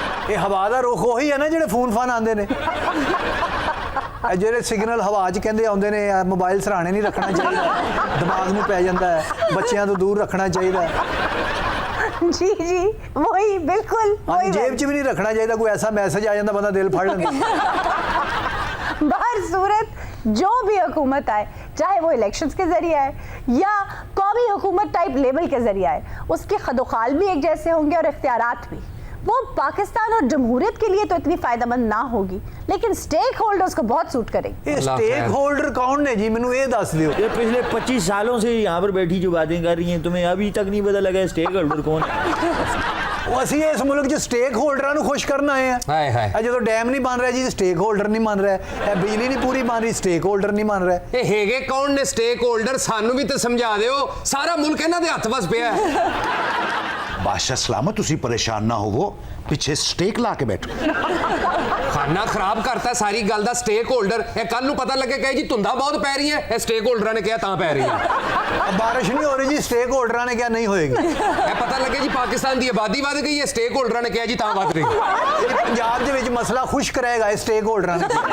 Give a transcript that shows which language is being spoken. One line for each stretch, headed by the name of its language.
Punjabi: ਇਹ ਹਵਾ ਦਾ ਰੁਖ ਉਹੀ ਹੈ ਨਾ ਜਿਹੜੇ ਫੋਨ ਫਾਨ ਆਉਂਦੇ ਨੇ। ਇਹ ਜਿਹੜੇ ਸਿਗਨਲ ਹਵਾ 'ਚ ਕਹਿੰਦੇ ਆਉਂਦੇ ਨੇ, ਮੋਬਾਈਲ ਸਰਾਣੇ ਨਹੀਂ ਰੱਖਣਾ ਚਾਹੀਦਾ, ਦਿਮਾਗ ਨੂੰ ਪੈ ਜਾਂਦਾ ਹੈ, ਬੱਚਿਆਂ ਤੋਂ ਦੂਰ ਰੱਖਣਾ ਚਾਹੀਦਾ।
Hindi: जी जी, वही बिल्कुल हाँ, जेब 'ਚ भी नहीं रखना चाहिए, कोई ऐसा मैसेज आ जाता
Punjabi: बंदा दिल फाड़ लेंदा।
Hindi: बाहर सूरत जो भी हुकूमत आए, चाहे वो इलेक्शंस के जरिए आए या कौमी हुकूमत टाइप लेवल के जरिए आए, उसके खदोखाल भी एक जैसे होंगे और इख्तियारात भी। वो पाकिस्तान और जमहूरियत के लिए तो इतनी फायदेमंद ना होगी, लेकिन स्टेक होल्डर्स को बहुत सूट करेगी।
Punjabi: ये स्टेक होल्डर कौन ने जी, मैनू ये दस दियो।
Hindi: ये पिछले 25 सालों से यहाँ पर बैठी जो बातें कर रही हैं, तुम्हें अभी तक नहीं पता लगा स्टेक होल्डर कौन है?
Punjabi: ਅਸੀਂ ਇਸ ਮੁਲਕ 'ਚ ਸਟੇਕ ਹੋਲਡਰਾਂ ਨੂੰ ਖੁਸ਼ ਕਰਨ ਆਏ ਆ। ਹਾਏ ਹਾਏ। ਇਹ ਜਦੋਂ ਡੈਮ ਨਹੀਂ ਬਣ ਰਿਹਾ ਜੀ, ਸਟੇਕ ਹੋਲਡਰ ਨਹੀਂ ਮੰਨ ਰਿਹਾ, ਇਹ ਬਿਜਲੀ ਨਹੀਂ ਪੂਰੀ ਬਣ ਰਹੀ, ਸਟੇਕ ਹੋਲਡਰ ਨਹੀਂ ਮੰਨ ਰਿਹਾ। ਇਹ ਹੈਗੇ ਕੌਣ ਨੇ ਸਟੇਕ ਹੋਲਡਰ? ਸਾਨੂੰ ਵੀ ਤੇ ਸਮਝਾ ਦਿਓ, ਸਾਰਾ ਮੁਲਕ ਇਹਨਾਂ ਦੇ ਹੱਥ ਵਸ ਪਿਆ ਹੈ। बादशाह सलामत, तुसी परेशान ना होवो, पिछे स्टेक ला के बैठो। ਖਾਨਾ ਖਰਾਬ ਕਰਤਾ ਸਾਰੀ ਗੱਲ ਦਾ ਸਟੇਕ ਹੋਲਡਰ। ਇਹ ਕੱਲ ਨੂੰ ਪਤਾ ਲੱਗੇ ਕਹੇ ਜੀ ਧੁੰਦਾ ਬਹੁਤ ਪੈ ਰਹੀ ਹੈ, ਇਹ ਸਟੇਕ ਹੋਲਡਰਾਂ ਨੇ ਕਿਹਾ ਤਾਂ ਪੈ ਰਹੀ ਹੈ। ਬਾਰਿਸ਼ ਨਹੀਂ ਹੋ ਰਹੀ ਜੀ, ਸਟੇਕ ਹੋਲਡਰਾਂ ਨੇ ਕਿਹਾ ਨਹੀਂ ਹੋਏਗੀ। ਇਹ ਪਤਾ ਲੱਗੇ ਜੀ ਪਾਕਿਸਤਾਨ ਦੀ ਆਬਾਦੀ ਵੱਧ ਗਈ ਹੈ, ਸਟੇਕ ਹੋਲਡਰਾਂ ਨੇ ਕਿਹਾ ਜੀ ਤਾਂ ਵੱਧ ਰਹੀ ਹੈ। ਪੰਜਾਬ ਦੇ ਵਿੱਚ ਮਸਲਾ ਖੁਸ਼ਕ ਰਹੇਗਾ, ਇਹ ਸਟੇਕ ਹੋਲਡਰਾਂ ਨੇ।